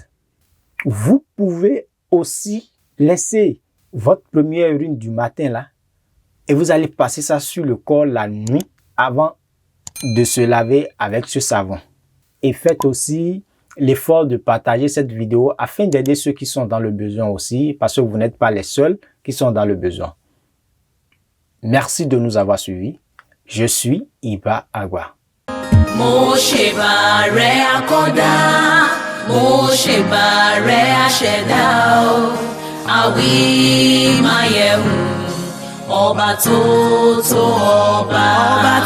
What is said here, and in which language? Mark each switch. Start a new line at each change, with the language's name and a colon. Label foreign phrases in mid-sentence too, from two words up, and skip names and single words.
French: Vous pouvez aussi laisser votre première urine du matin là et vous allez passer ça sur le corps la nuit avant de se laver avec ce savon. Et faites aussi l'effort de partager cette vidéo afin d'aider ceux qui sont dans le besoin aussi, parce que vous n'êtes pas les seuls qui sont dans le besoin. Merci de nous avoir suivis. Je suis Iba Agba.
Yoruba: Mo ṣe bá rẹ akọ́dá, mo ṣe bá rẹ aṣẹ̀dá o, àwí máa yẹ̀ wò. ọba tó tó ọba.